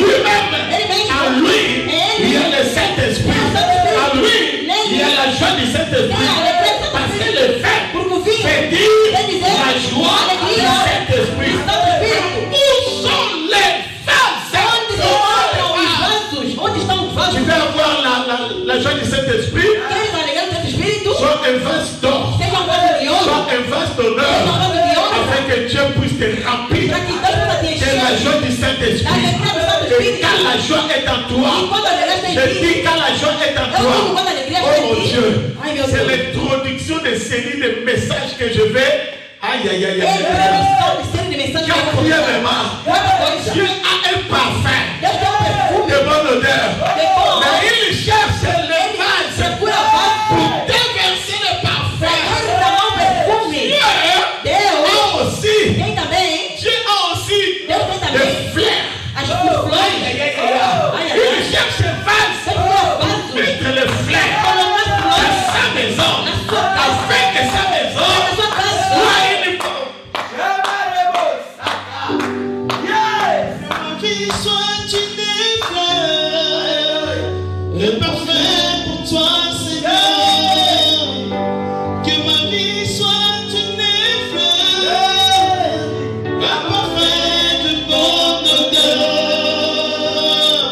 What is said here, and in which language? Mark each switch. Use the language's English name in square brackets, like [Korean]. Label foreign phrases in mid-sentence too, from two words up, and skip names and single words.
[French] Lui-même, [Portuguese] Ele mesmo. [French] en lui, [Portuguese] Ele. [French] il y a le Saint-Esprit. En lui, il y a la joie du Saint-Esprit. Parce que le vin [Portuguese] Porque o vinho. [French] fait dire la joie du Saint-Esprit. Où sont les [Portuguese] Onde se encontram os [French] vases? [Portuguese] vasos? Onde estão os vasos? [French] Tu veux avoir la joie du Saint-Esprit? [Portuguese] Queres a alegria do Santo Espírito? [French] Soit un vase d'or, [Portuguese] Seja vaso de ouro. [French] soit un vase d'honneur, [Portuguese] Seja vaso de honra. [French] afin que Dieu puisse te remplir [Portuguese] Para que Deus possa te [French] de la [Portuguese] encher. [French] joie du Saint-Esprit. Et quand la joie est en [Portuguese] E [French] toi, [Portuguese] quando a alegria está [French] je [Portuguese] em ti. [French] dis quand la joie est en [Portuguese] Eu digo [French] toi, [Portuguese] quando a alegria está oh em [French] mon [Portuguese] ti. [French] Dieu, [Portuguese] Ai meu [French] c'est [Portuguese] Deus. [French] l'introduction des séries de messages que je vais. Aïe, aïe, aïe, [Portuguese] É a aïe. introdução de série de mensagens que eu vou contar. [French] Quatrièmement, [Portuguese] Outra coisa. [French] Dieu a un parfum [Portuguese] Deus tem um perfume. [French] de bonne odeur. [Portuguese] De bom [French] Mais [Portuguese] odor. [French] il cherche les [Portuguese] Ele [French] vases [Portuguese] procura vaso. [French] pour déverser le [Portuguese] Para [French] parfum. [Portuguese] derramar um perfume. [French] Dieu [Portuguese] Deus [French] a aussi, [Portuguese] tem também. [French] Dieu a aussi [Portuguese] Deus tem [French] des [Portuguese] também. [French] fleurs. [Portuguese] As flores. [French] Aïe, aïe, aïe, aïe. Il cherche un vase, [Portuguese] Procura vasos. [French] mettre les fleurs [Portuguese] Colocar [French] dans [Portuguese] flores. [French] sa maison, [Portuguese] Na sua casa. [French] afin que sa maison [Portuguese] Na sua casa. [French] soit une Qu'il soit une fleur, le parfum pour toi, Seigneur. Que ma vie soit une fleur, un parfum de bonne odeur.